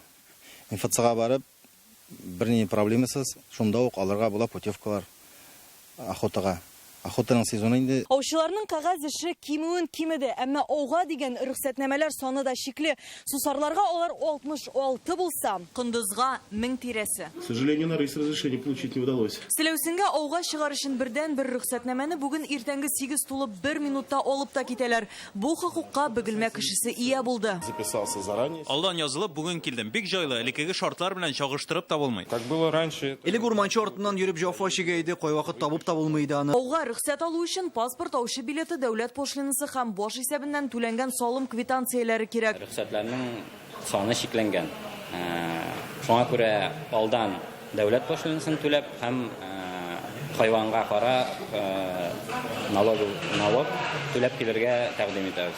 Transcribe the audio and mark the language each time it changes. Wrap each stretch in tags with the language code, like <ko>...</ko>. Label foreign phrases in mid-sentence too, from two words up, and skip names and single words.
<tt>Инфекцияга барып, берни проблемасыз, шунда ук алырга була путевкалар охотага. Охотаның сезоны инде. Аучыларның кагаз эше кимүен кимеде, әмма ауга дигән рөхсәтнәмәләр саны да шикле. Сусарларга алар 66 булса, кындызга 1000 тирәсе.</tt> <ru>К сожалению, на рейс разрешение получить не удалось.</ru> <tt>Силәүсенгә ауга чыгар өчен бердән-бер рөхсәтнәмәне бүген иртәнге 8 тулып 1 минутта алып та китәләр. Бу хокукка бөгелмә кешесе ия булды.</tt> <ru>Записался заранее.</ru> <tt>Алдан язылып бүген килдем. Бик җайлы, элекеге шартлар белән чагыштырып табылмый.</tt> <ru>Как было раньше.</ru> <tt>Элек урманчы артыннан йөреп җафа чигә иде, кайвакыт табып табылмый иде аны. Ауга рөхсәт алу өчен паспорт, аучы билеты, дәүләт пошлинасы һәм баш исәбеннән түләнгән салым квитанцияләре кирәк. Рөхсәтләрнең саны шикләнгән. Шуңа күрә алдан дәүләт пошлинасын түләп һәм хайванга карап налог түләп килергә тәкъдим итәбез.</tt>